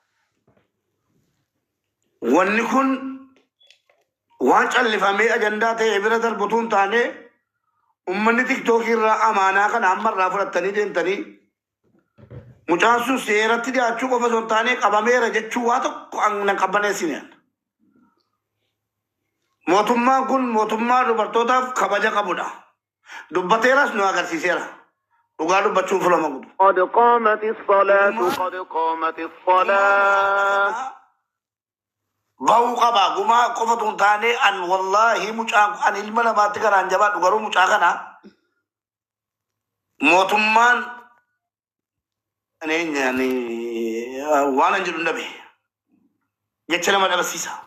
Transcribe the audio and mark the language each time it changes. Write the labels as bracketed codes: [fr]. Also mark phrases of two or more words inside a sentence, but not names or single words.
[om] Wanni kun waan callifamee ajandaa ta'e bira darbutuun taane ummanni tiktookii irraa amaanaa kana ammarraa fudhattanii deemtanii mucaan sun seeratti dhiyaachuu qofa osoo hin taane qabameera jechuu waa tokko nan qabbaneessineen. Mootummaan kun mootummaa dubartootaaf kabaja qabudha. Dubbateeras nu agarsiiseera. Dhugaa dubbachuun filama gudu. [ar] قد قامت الصلاة قد قامت الصلاة [om] Bahuu qaba gumaa qofatu hin taane an wallaahi mucaan an ilma namaatti garaan jabaadhu garuu mucaa kana mootummaan waan an jedhu hin dhabe jecha nama dhabarsiisa.